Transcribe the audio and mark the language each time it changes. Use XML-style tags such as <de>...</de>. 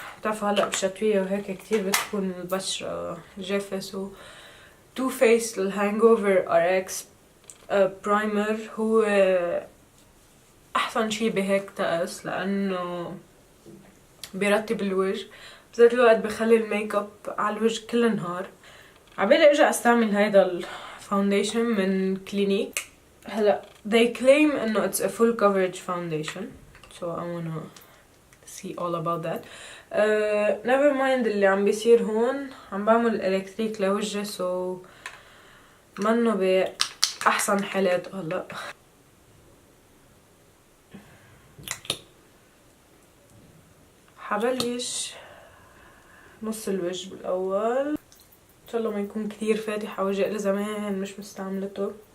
<ar>بتعرفوا هلا بالشتوية وهيك كتير بتكون البشرة جافة، تو فيس للهانجوفر RX برايمر هو احسن شي بهيك تقس، لانه بيرطب الوجه بذات الوقت بخلي الميك اب على الوجه كل النهار. عبالي ارجع استعمل هيدا الفاونديشن من كلينيك. هلا</ar> <en>they claim</en> <ar>انه</ar> <en>it's a full coverage foundation, so I wanna see all about that. never mind</en> <ar>اللي عم بيصير هون. عم بعمل الكتريك لوجهي</ar> <en>so</en> <ar>منه باحسن حالات هلا. حبلش نص الوجه بالاول، ان شاء الله ما يكون كثير فاتح على وجهي، زمان مش مستعملته.</ar>